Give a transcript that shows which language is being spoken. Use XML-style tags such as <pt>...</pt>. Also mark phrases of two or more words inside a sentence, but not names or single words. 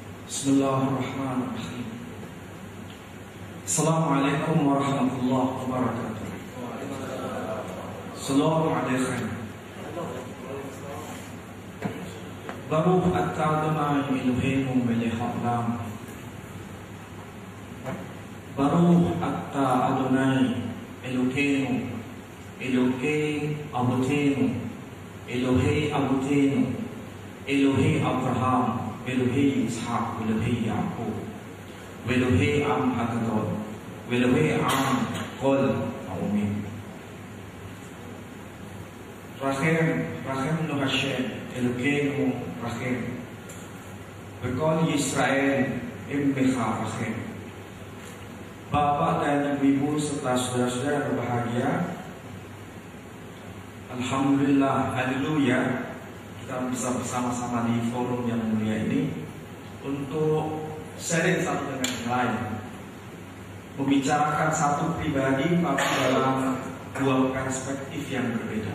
<ar>بسم الله الرحمن الرحيم. السلام عليكم ورحمة الله وبركاته. السلام عليكم.</ar> <he>ברוך אתה אדוני אלהינו מלך העולם. ברוך אתה אדוני אלהינו, אלהי אבותינו, אלהי אבותינו, אלהי אברהם, אלהי יצחק, אלהי יעקב, אלהי עם הגדול, אלהי עם כל עמים. רחם, רחם נא השם, אלוקינו רחם. בכל ישראל עמך רחם.</he> <id>Bapak dan Ibu serta saudara-saudara berbahagia, alhamdulillah, haleluya, kita bisa bersama-sama di forum yang mulia ini untuk sharing satu dengan yang lain, membicarakan satu pribadi tapi dalam dua perspektif yang berbeda.</id>